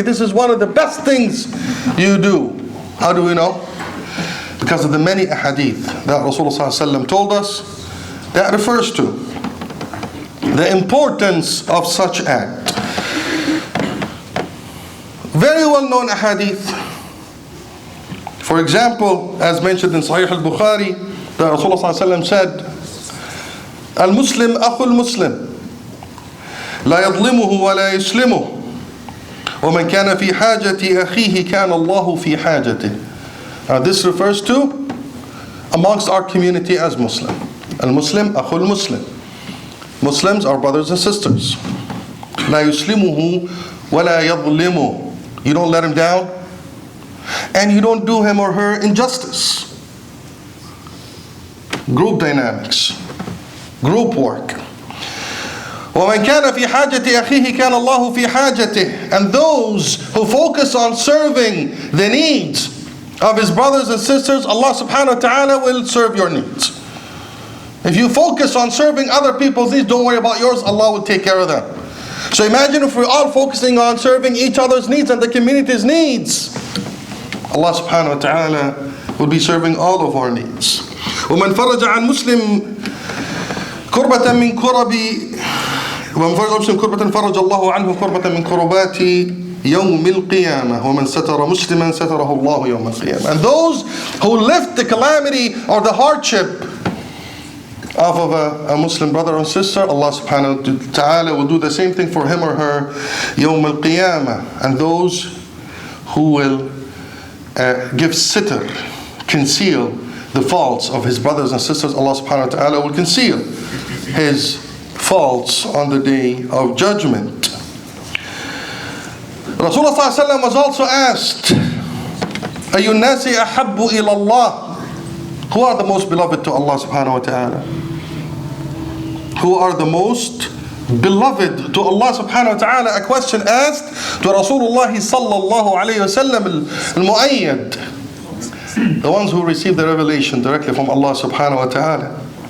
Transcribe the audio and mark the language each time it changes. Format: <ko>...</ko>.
<en>This is one of the best things you do. How do we know? Because of the many ahadith that Rasulullah ﷺ told us that refers to the importance of such act. Very well known ahadith. For example, as mentioned in Sahih al-Bukhari, that Rasulullah ﷺ said,</en> <ar>Al-Muslim akhul Muslim, لا يظلمه ولا يسلمه ومن كان في حاجة أخيه كان الله في حاجته.</ar> <en>Now this refers to amongst our community as Muslim.</en> <ar>Al-Muslim akhul Muslim.</ar> <en>Muslims are brothers and sisters.</en> <ar>لا يسلمه ولا يظلمه.</ar> <en>You don't let him down, and you don't do him or her injustice. Group dynamics, group work.</en> <ar>وَمَنْ كَانَ فِي حَاجَةِ أَخِيهِ كَانَ اللَّهُ فِي حَاجَتِهِ.</ar> <en>And those who focus on serving the needs of his brothers and sisters, Allah subhanahu wa ta'ala will serve your needs. If you focus on serving other people's needs, don't worry about yours, Allah will take care of them. So imagine if we're all focusing on serving each other's needs and the community's needs, Allah subhanahu wa ta'ala will be serving all of our needs.</en> <ar>وَمَنْ فَرَجَ عَنْ مُسْلِمٍ كُرْبَةً مِنْ كُرَبِ ومن فرج مسلم كربة فرج الله عنه كربة من كربات يوم القيامة ومن ستر مسلما ستره الله يوم القيامة.</ar> <en>And those who lift the calamity or the hardship off of a Muslim brother or sister, Allah subhanahu wa ta'ala will do the same thing for him or her</en> <ar>يوم القيامة.</ar> <en>And those who will give sitr, conceal the faults of his brothers and sisters, Allah subhanahu wa ta'ala will conceal his faults on the day of judgment. Rasulullah ﷺ was also asked,</en> <ar>أَيُّ النَّاسِ أَحَبُّ إِلَى اللَّهِ.</ar> <en>Who are the most beloved to Allah subhanahu wa ta'ala? Who are the most beloved to Allah subhanahu wa ta'ala? A question asked to Rasulullah sallallahu alayhi wa sallam al-mu'ayyad, the ones who received the revelation directly from Allah subhanahu wa ta'ala.</en>